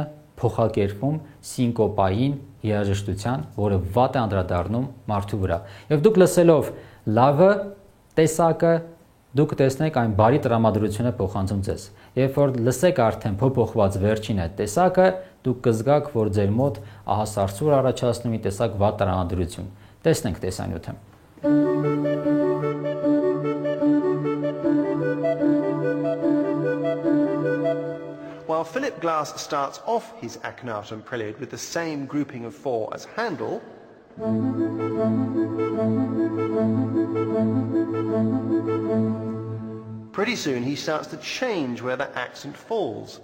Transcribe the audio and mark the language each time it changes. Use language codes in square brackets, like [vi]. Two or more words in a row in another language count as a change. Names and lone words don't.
[hy] փոխակերպվում սինկոպային երաժշտության, որը վատ է անդրադառնում մարդու վրա։ Եվ դուք լսելով լավը տեսակը դուք տեսնեք այն բարի տրամադրությունը փոխանցում ձեզ։ Երբ որ լսեք արդեն փոփոխված վերջին այդ տեսակը, դուք կզգաք, որ ձեր մոտ ահասարսուր առաջացնում մի տեսակ վատ տրամադրություն։ Տեսնենք տեսանյութը։ [en] While Philip Glass starts off his Akhenaten prelude with the same grouping of 4 as Handel, pretty soon he starts to change where the accent falls.